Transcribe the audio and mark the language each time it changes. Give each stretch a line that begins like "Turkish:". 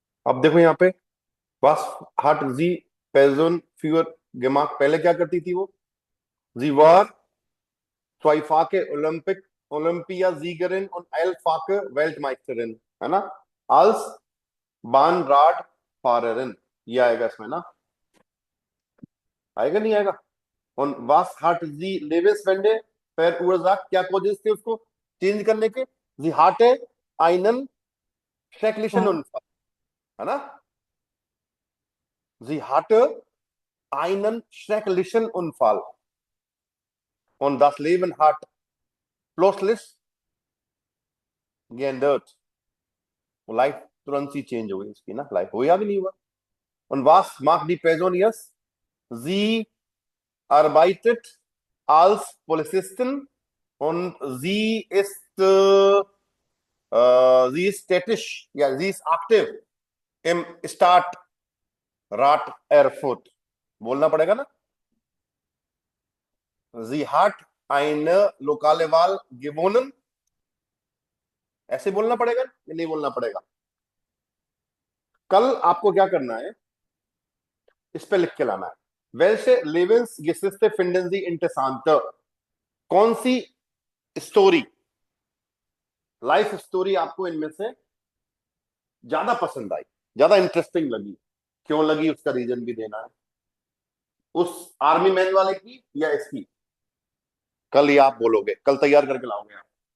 Hindi: अब देखो यहाँ पे, बस हट जी पेजन फ्यूअर gemacht, पहले क्या करती थी वो,
German: sie war zweifache Olympiasiegerin und elffache Weltmeisterin,
Hindi: है ना,
German: als Bahnradfahrerin,
Hindi: ये आएगा इसमें ना, आएगा नहीं आएगा।
German: und was hat sie Lebenswende verursacht,
Hindi: क्या कॉजेस थे उसको चेंज करने के,
German: sie hatte einen schrecklichen
Hindi: हाँ
German: Unfall,
Hindi: है ना।
German: Sie hatte einen schrecklichen Unfall und das Leben hat plötzlich geändert.
Hindi: वो लाइफ तुरंत ही चेंज हो गई उसकी ना, लाइफ हुआ भी नहीं हुआ.
German: Und was macht die Person jetzt? Sie arbeitet als Polizistin und sie ist tätig, ja, sie ist aktiv im Stadt Rat Erfurt.
Hindi: बोलना पड़ेगा ना.
German: Sie hat eine lokale Wahl gewonnen.
Hindi: ऐसे बोलना पड़ेगा या नहीं बोलना पड़ेगा? कल आपको क्या करना है, इस पे लिख के लाना है.
German: Welche Lebensgeschichte finden Sie interessant?
Hindi: कौन सी स्टोरी, लाइफ स्टोरी आपको इनमें से ज्यादा पसंद आई, ज्यादा इंटरेस्टिंग लगी, क्यों लगी उसका रीजन भी देना है. उस आर्मी मैन वाले की या इसकी? कल ही आप बोलोगे, कल तैयार करके लाओगे आप.